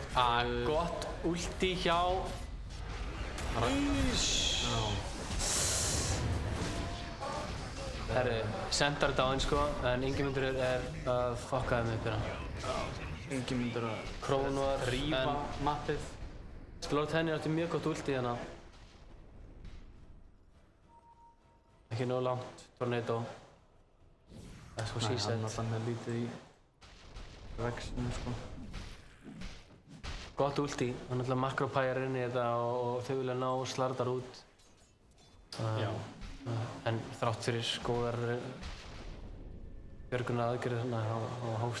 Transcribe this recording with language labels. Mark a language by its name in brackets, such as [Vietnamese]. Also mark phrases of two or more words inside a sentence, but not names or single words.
[Icelandic] Gott ulti hjá Herri, Sentar er dáinn sko, en Ingimundur er að fokka þeim upp hérna. Ingimundur að Krónuar, rífa mappið. Lord Henry átti mjög gott ulti hérna. Ekki nóg langt, Tornado. [English] That's what she said. [Icelandic] Hann var þannig lítið í vexinu sko. Gott ulti, hann ætla að makropæja inn í þetta og þau vilja ná Slardar út. Já. En þrátt fyrir góðar björgunar aðgerðir hérna á hóst.